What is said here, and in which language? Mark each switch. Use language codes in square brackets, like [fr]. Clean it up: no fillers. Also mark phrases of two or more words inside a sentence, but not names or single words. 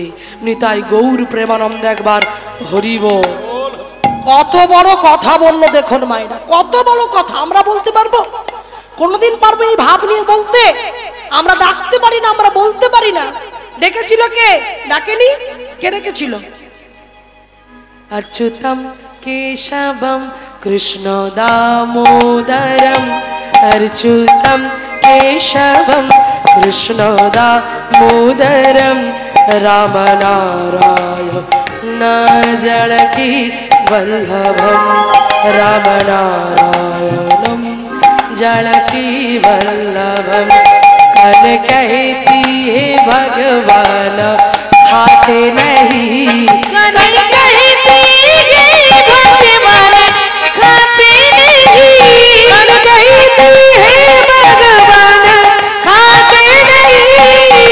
[bn] নিতাই গৌর প্রেমানন্দ একবার হরিব। কত বড় কথা বললো দেখুন মায়েরা, কত বড় কথা। আমরা বলতে পারবো? কোনোদিন পারবো এই ভাব নিয়ে বলতে? আমরা ডাকতে পারি না, আমরা বলতে পারি না। ডেকেছিল কে? ডাকেনি। কে ডেকেছিল? [sa] अच्युतम केशवम कृष्ण दामोदरम अच्युतम केशवम कृष्ण दामोदरम राम नारायण जानकी वल्लभम राम नारायणम जानकी वल्लभम। [hi] कन कहती है भगवान हाथ नहीं, कन कहती है भगवान खाते नहीं, कन कहती है भगवान खाते नहीं,